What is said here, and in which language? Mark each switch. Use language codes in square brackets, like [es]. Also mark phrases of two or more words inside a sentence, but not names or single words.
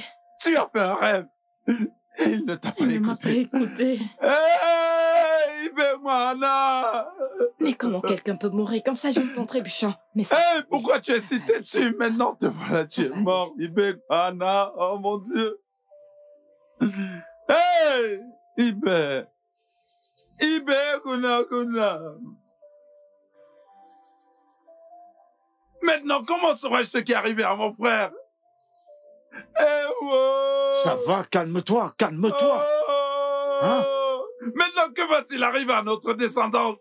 [fr] Tu as fait un rêve. Et il ne t'a pas Il ne m'a pas écouté. écouté. Hey, Ibemana! Mais comment quelqu'un peut mourir comme ça juste en trébuchant? Mais ça... Hey, pourquoi tu es si têtu? Maintenant, te voilà, tu es mort, Ibemana. Oh mon Dieu. Hey, Ibe. Ibe, Kuna, Kuna. Maintenant, comment saurais-je ce qui est arrivé à mon frère? Eh, wow. Ça va, calme-toi, calme-toi. Hein? Maintenant, que va-t-il arriver à notre descendance?